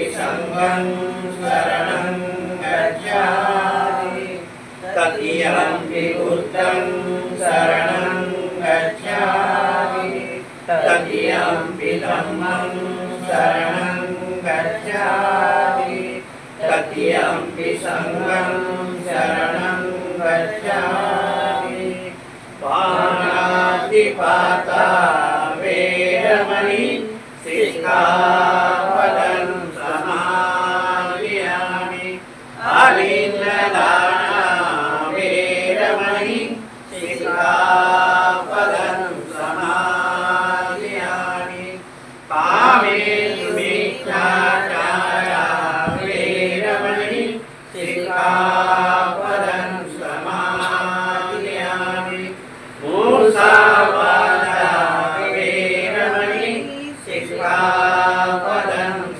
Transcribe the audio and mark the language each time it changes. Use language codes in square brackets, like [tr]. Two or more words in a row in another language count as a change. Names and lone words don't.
[pi] संघं शरणं गच्छामि तृतीयंपि बुद्धं शरणं गच्छामि तृतीयंपि धम्मं शरणं गच्छामि तृतीयंपि संघं शरणं गच्छामि पाणातिपाता वेरमणि सिक्खापदं समादियामि आलिङ्गनाना वेरमणि सिक्खापदं समादियामि कामेषु मिथ्याचारा वेरमणि सिक्खापदं समादियामि मूसावादा वेरमणि सिक्खापदं